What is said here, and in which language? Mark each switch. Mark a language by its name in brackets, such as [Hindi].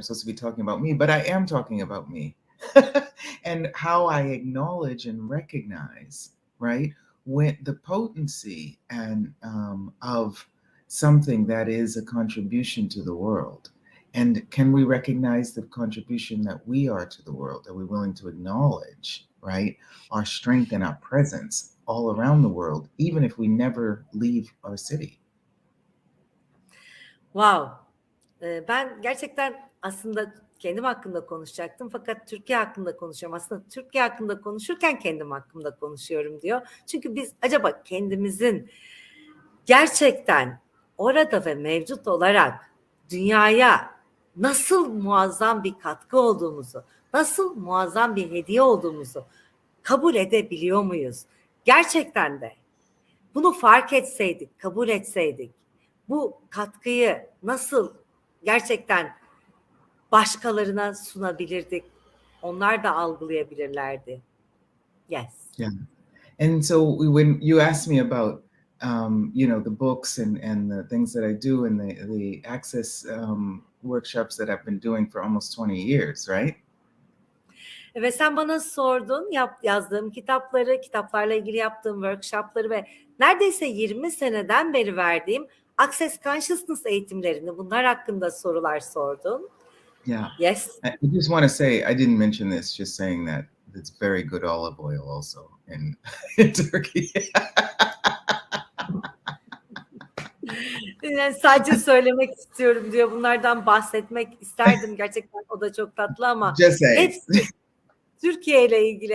[English] I'm supposed to be talking about me, but I am talking about me and how I acknowledge and recognize, right, when the potency and of something that is a contribution to the world. And can we recognize the contribution that we are to the world? Are we willing to acknowledge, right, our strength and our presence all around the world, even if we never leave our city? Wow. [Turkish] Ben gerçekten aslında kendim hakkında konuşacaktım, fakat Türkiye hakkında konuşuyorum. Aslında Türkiye hakkında konuşurken kendim hakkında konuşuyorum diyor. Çünkü biz acaba kendimizin gerçekten orada ve mevcut olarak dünyaya nasıl muazzam bir katkı olduğumuzu, nasıl muazzam bir hediye olduğumuzu kabul edebiliyor muyuz? Gerçekten de bunu fark etseydik, kabul etseydik, bu katkıyı nasıl gerçekten başkalarına sunabilirdik? Onlar da algılayabilirlerdi. [English] Yes. Yeah. And so when you asked me about the books and the things that I do and the access workshops that I've been doing for almost 20 years, right? [Turkish] Ve sen bana sordun yazdığım kitapları, kitaplarla ilgili yaptığım workshopları ve neredeyse 20 seneden beri verdiğim Access Consciousness eğitimlerini, bunlar hakkında sorular sordun. [English] Yeah. Yes. I just want to say, I didn't mention this, just saying that it's very good olive oil also in Turkey. [Turkish] Yani sadece söylemek istiyorum diyor. Bunlardan bahsetmek isterdim. Gerçekten o da çok tatlı ama hepsi Türkiye ile ilgili.